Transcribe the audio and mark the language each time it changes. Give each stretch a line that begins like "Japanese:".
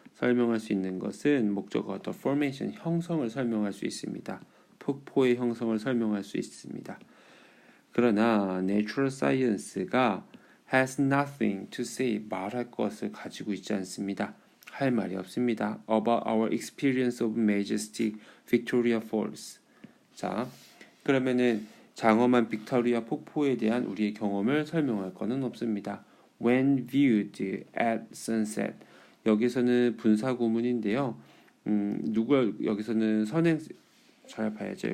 Korean: 설명할 수 있는 것은 목적어
English: the formation
Korean: 형성을 설명할 수 있습니다. 폭포의 형성을 설명할 수 있습니다. 그러나
English: natural science
Korean: 가
English: has nothing to say
Korean: 말할 것을 가지고 있지 않습니다. 할 말이 없습니다.
English: About our experience of majestic Victoria Falls.
Korean: 자, 그러면은 장엄한 빅토리아 폭포에 대한 우리의 경험을 설명할 것은 없습니다.
English: When viewed at sunset.
Korean: 여기서는 분사 구문인데요. 누가 여기서는 선행 잘 봐야죠.